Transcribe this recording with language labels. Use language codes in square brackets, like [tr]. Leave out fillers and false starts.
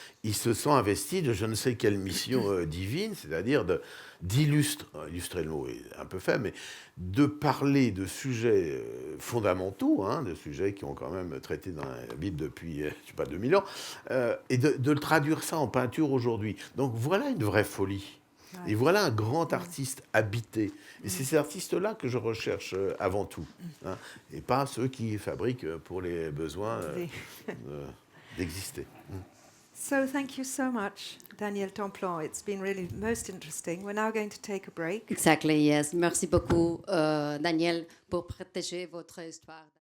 [fr] Il se sent investi de je ne sais quelle mission divine, c'est-à-dire illustrer le mot est un peu faible, mais de parler de sujets fondamentaux, de sujets qui ont quand même traité dans la Bible depuis, 2000 ans, et de traduire ça en peinture aujourd'hui. Donc voilà une vraie folie. Et voilà un grand artiste habité. Et c'est ces artistes-là que je recherche avant tout, et pas ceux qui fabriquent pour les besoins d'exister. [en] So thank you so much, Daniel Templon. It's been really most interesting. We're now going to take a break. Exactly, yes. [fr] Merci beaucoup, Daniel, pour partager votre histoire.